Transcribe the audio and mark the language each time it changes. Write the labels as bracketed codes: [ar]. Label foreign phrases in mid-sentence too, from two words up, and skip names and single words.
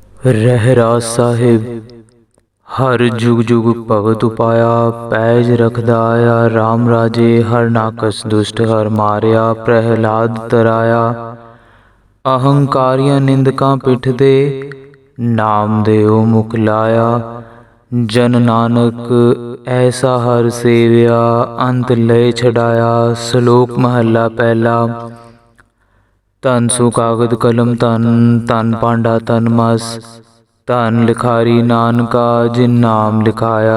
[pa] ਰਹਰਾਸਿ ਸਾਹਿਬ ਹਰਿ ਜੁਗੁ ਜੁਗੁ ਭਗਤ ਉਪਾਇਆ, ਪੈਜ ਰਖਦਾ ਆਇਆ ਰਾਮ ਰਾਜੇ, ਹਰਿ ਨਾਕਸੁ ਦੁਸਟੁ ਹਰਿ ਮਾਰਿਆ, ਪ੍ਰਹਲਾਦੁ ਤਰਾਇਆ। ਅਹੰਕਾਰੀਆ ਨਿੰਦਕਾ ਪਿਠਿ ਦੇਇ, ਨਾਮ ਦੇਉ ਮੁਖਿ ਲਾਇਆ। ਜਨ ਨਾਨਕ ਐਸਾ ਹਰਿ ਸੇਵਿਆ, ਅੰਤਿ ਲਏ ਛਡਾਇਆ। ਸਲੋਕ ਮਹਲਾ ਪਹਿਲਾ। ਧੰਨੁ ਸੁ ਕਾਗਦੁ ਕਲਮ ਧੰਨੁ, ਧਨੁ ਪਾਂਡਾ ਧਨੁ ਮਸੁ, ਧਨੁ ਲਿਖਾਰੀ ਨਾਨਕਾ ਜਿਨਿ ਨਾਮੁ ਲਿਖਾਇਆ।